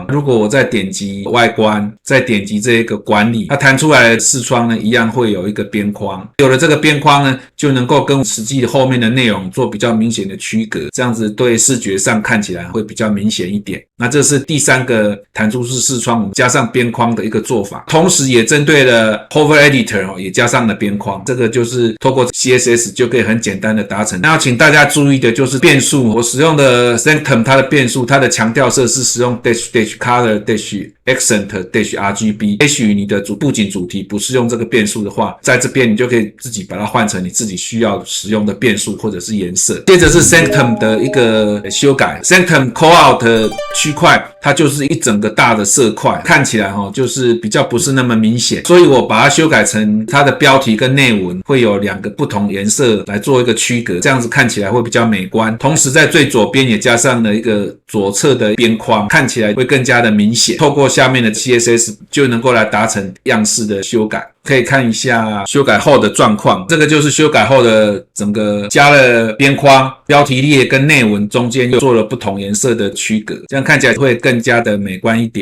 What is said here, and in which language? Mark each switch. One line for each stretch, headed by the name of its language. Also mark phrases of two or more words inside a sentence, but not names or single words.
Chinese: 如果我再點擊外觀，再點擊這個管理，它彈出來的視窗呢，一樣會有一個邊框。有了這個邊框呢，就能夠跟實際後面的內容做比較明顯的區隔，這樣子對視覺上看起来會比較明顯一點。那這是第3個彈出式視窗加上邊框的一個做法，同時也針對了 Hover Editor 也加上了邊框。這個就是透過 CSS 就可以很簡單的達成。那要請大家注意的就是变數，我使用的 Sanctum 它的变数，它的强調色是使用 -color-accent-RGB。也許你的布景主題不是用這個变數的話，在這邊你就可以自己把它換成你自己需要使用的变數或者是顏色。接着是 Sanctum 的一個修改， Sanctum Callout 區塊它就是一整個大的色塊，看起來就是比較不是那麼明顯，所以我把它修改成它的標題跟內文會有2個不同顏色來做一個區隔，這樣子看起來會比較美觀。同時在最左邊也加上了一個左側的邊框，看起來會更加的明顯。透過下面的 CSS 就能夠來達成樣式的修改。可以看一下修改後的狀況。這個就是修改後的整個加了邊框，標題列跟內文中間又做了不同顏色的區隔，這樣看起來會更加的美觀一點。